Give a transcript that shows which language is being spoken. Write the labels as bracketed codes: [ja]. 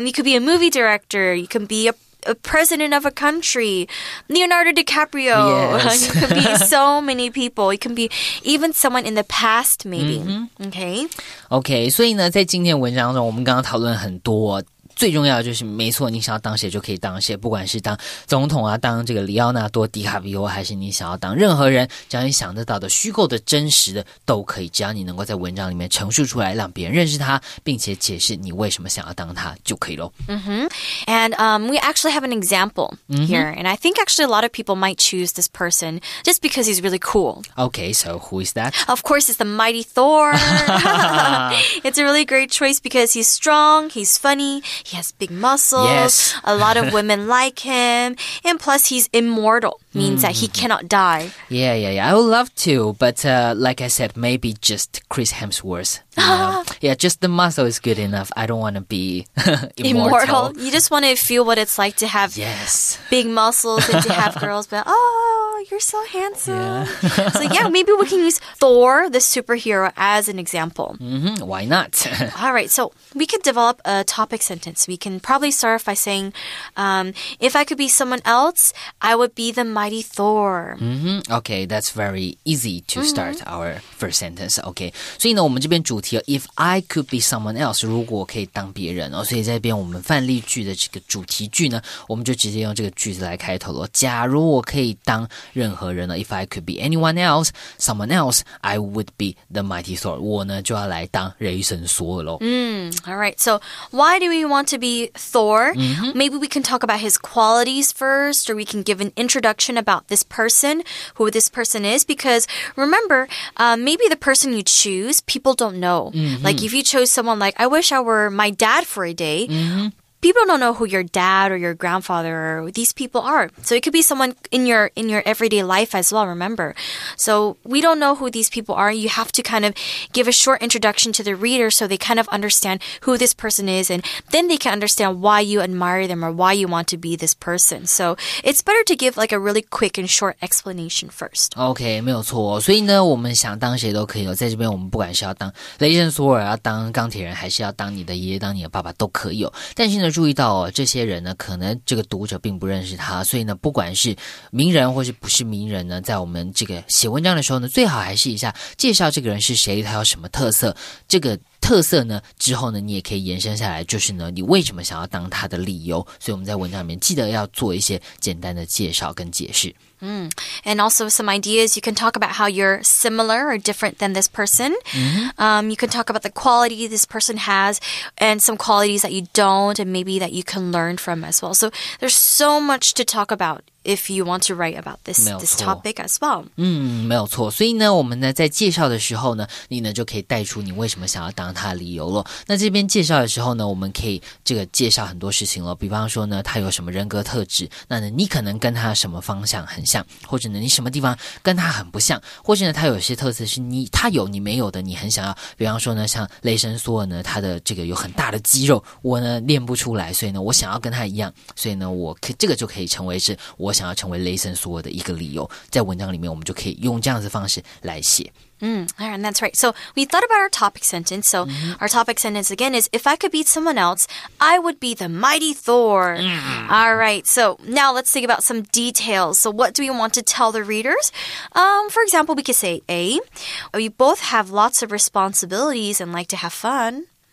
[en] You could be a movie director. You can be a president of a country. Leonardo DiCaprio. Yes. You could be so many people. You can be even someone in the past, maybe. [zh] Okay, 所以呢，在今天文章中，我们刚刚讨论很多。最重要的就是没错，你想要当谁就可以当谁，不管是当总统啊，当这个里奥纳多·迪卡比欧，还是你想要当任何人，只要你想得到的虚构的真实的都可以，只要你能够在文章里面陈述出来，让别人认识他，并且解释你为什么想要当他就可以咯。 [en] And we actually have an example here, and I think actually a lot of people might choose this person just because he's really cool. Okay, so who is that? Of course, it's the mighty Thor. It's a really great choice because he's strong, he's funny, he has big muscles. Yes. A lot of women like him. And plus, he's immortal. Means that he cannot die. Yeah. I would love to. But like I said, maybe just Chris Hemsworth. Yeah, just the muscle is good enough. I don't want to be immortal. You just want to feel what it's like to have big muscles and to have girls. But, oh, you're so handsome. Yeah. So yeah, maybe we can use Thor, the superhero, as an example. Why not? All right, so we could develop a topic sentence. We can probably start off by saying, if I could be someone else, I would be the mighty Thor. Okay, that's very easy to start our first sentence. [zh] Okay, 所以呢，我们这边主题 [en] If I could be someone else， [zh] 如果我可以当别人所以在这边我们范例句的这个主题句呢，我们就直接用这个句子来开头了。假如我可以当任何人呢 [en] ，If I could be anyone else, someone else, I would be the mighty Thor。 [zh] 我呢就要来当雷神索尔咯。 [en] All right, so why do we want to be Thor? Maybe we can talk about his qualities first, or we can give an introduction about this person, who this person is, because remember, maybe the person you choose, people don't know. Like if you chose someone like, I wish I were my dad for a day, people don't know who your dad or your grandfather or these people are. So it could be someone in your everyday life as well, remember. So we don't know who these people are. You have to kind of give a short introduction to the reader so they kind of understand who this person is, and then they can understand why you admire them or why you want to be this person. So it's better to give like a really quick and short explanation first. [zh] OK, 没有错所以呢，我们想当谁都可以在这边我们不管是要当雷神索尔，要当钢铁人，还是要当你的爷爷，当你的爸爸都可以但是呢，注意到这些人呢，可能这个读者并不认识他，所以呢，不管是名人或是不是名人呢，在我们这个写文章的时候呢，最好还是一下介绍这个人是谁，他有什么特色，这个特色呢之后呢，你也可以延伸下来，就是呢，你为什么想要当他的理由。所以我们在文章里面记得要做一些简单的介绍跟解释。 [en] And also some ideas. You can talk about how you're similar or different than this person. You can talk about the quality this person has and some qualities that you don't and maybe that you can learn from as well. So there's so much to talk about if you want to write about this topic as well. [zh] 没有错。所以呢，我们呢在介绍的时候呢，你呢就可以带出你为什么想要当他的理由了。那这边介绍的时候呢，我们可以这个介绍很多事情了，比方说呢，他有什么人格特质，那呢你可能跟他什么方向很像，或者呢你什么地方跟他很不像，或者呢他有些特色是他有你没有的，你很想要。比方说呢，像雷神索尔呢，他的这个有很大的肌肉，我呢练不出来，所以呢我想要跟他一样，所以呢这个就可以成为是我想要成为雷神索尔的一个理由。在文章里面我们就可以用这样子的方式来写。 [en] All right, that's right. So we thought about our topic sentence. So our topic sentence again is, if I could be someone else, I would be the mighty Thor. All right, so now let's think about some details. So what do we want to tell the readers? For example, we could say A, we both have lots of responsibilities and like to have fun.